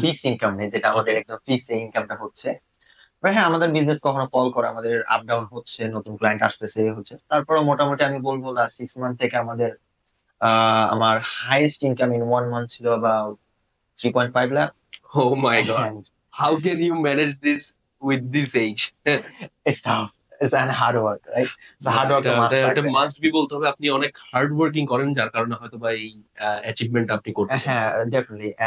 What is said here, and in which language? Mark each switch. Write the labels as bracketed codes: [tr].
[bn] Fixed income নেই, যেটা আমাদের ওকে। একদম ফিক্সড এই ইনকামটা হচ্ছে। হ্যাঁ, আমাদের বিজনেস কখনো ফল করে, আমাদের আপ ডাউন হচ্ছে, নতুন ক্লায়েন্ট আসতেছে, হচ্ছে। তারপরেও মোটামুটি আমি বলব লাস্ট 6 মান্থ থেকে আমাদের [en] আমার highest income in 1 month ছিল about 3.5 lakh. Oh my God. And How can you manage this with this age? it's tough. It's an hard work, right? So hard work [bn] এটা [en] must [bn] এটা লাগবে। Must be বলতে হবে, আপনি অনেক hard working করেন যার কারণে হয়তো বা এই অ্যাচিভমেন্ট আপনি করতে হ্যাঁ, definitely.